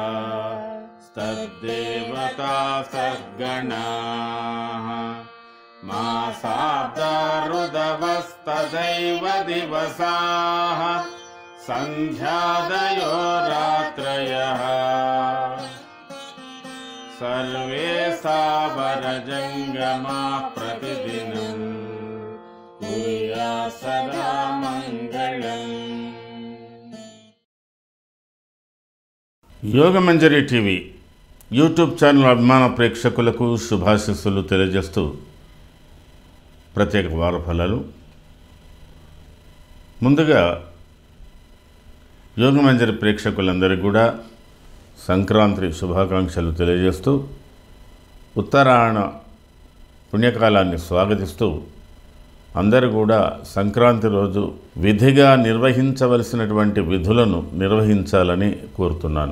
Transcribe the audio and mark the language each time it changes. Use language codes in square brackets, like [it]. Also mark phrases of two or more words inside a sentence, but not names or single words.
[sa] तद्देवता सद्गणाः मासाब्दा ऋदवस्तदैव दिवसाः सन्ध्यादयो रात्रयः सर्वे सावरजङ्गमाः प्रतिदिनं कुर्यात् सदा मङ्गलम्। [te] యోగమంజరి టీవీ యూట్యూబ్ ఛానల్ అభిమాన ప్రేక్షకులకు శుభాశీస్సులు తెలియజేస్తూ ప్రత్యేక వార ఫలాలు. ముందుగా యోగమంజరి ప్రేక్షకులందరికీ కూడా సంక్రాంతి శుభాకాంక్షలు తెలియజేస్తూ ఉత్తరాయణ పుణ్యకాలాన్ని స్వాగతిస్తూ అందరూ కూడా సంక్రాంతి రోజు విధిగా నిర్వహించవలసినటువంటి విధులను నిర్వహించాలని కోరుతున్నాను.